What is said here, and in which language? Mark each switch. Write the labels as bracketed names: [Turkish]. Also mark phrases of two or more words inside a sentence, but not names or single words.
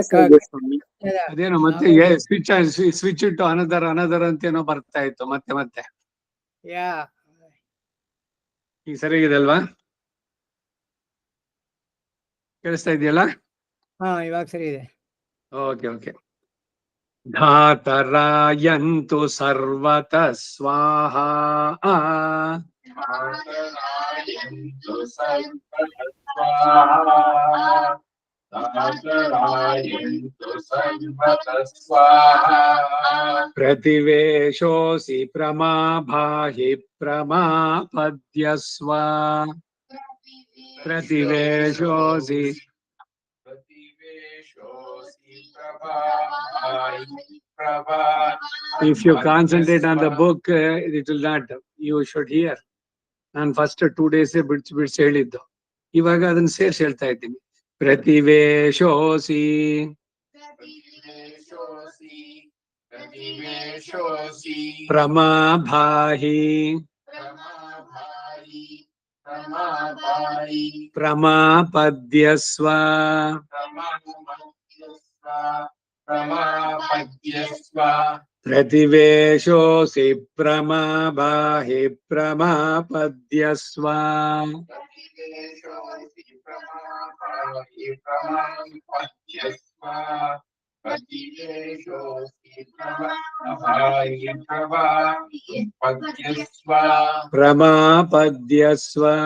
[Kannada] ಅದೇನೋ ಮತ್ತೆ ಸ್ವಿಚ್ ಇಟ್ಟು ಅನದರ್ ಅಂತೇನೋ ಬರ್ತಾ ಇತ್ತು ಮತ್ತೆ ಯಾ ಈಗ ಸರಿಯಾಗಿದೆ ಅಲ್ವಾ? ಕೇಳಿಸ್ತಾ ಇದೆಯಲ್ಲ? ಹಾ, ಇವಾಗ ಸರಿ ಇದೆ. [Sanskrit] ಓಕೆ. ಧಾತರಾಯಂತು ಸರ್ವತಃ ಸ್ವಾಹಾ. प्रतिवेशोऽसि प्रमाभाहि प्रमापद्यस्व. [English] प्रतिवेशोऽसि If you concentrate on the book, it will not. You should hear. [Kannada] ನಾನು [English] first 2 days [Kannada] ಬಿಡ್ಸಿ ಹೇಳಿದ್ದು, ಇವಾಗ ಅದನ್ನ ಸೇರ್ಸಿ ಹೇಳ್ತಾ ಇದ್ದೀನಿ. [Sanskrit] ಪ್ರತಿವೇಶೋಸಿ ಪ್ರಮಾಭಾಹಿ ಪ್ರಮಾಪದ್ಯಸ್ವ. प्रतिवेशोऽसि प्रमाभाहि प्रमापद्यस्व. प्रमापद्यस्व.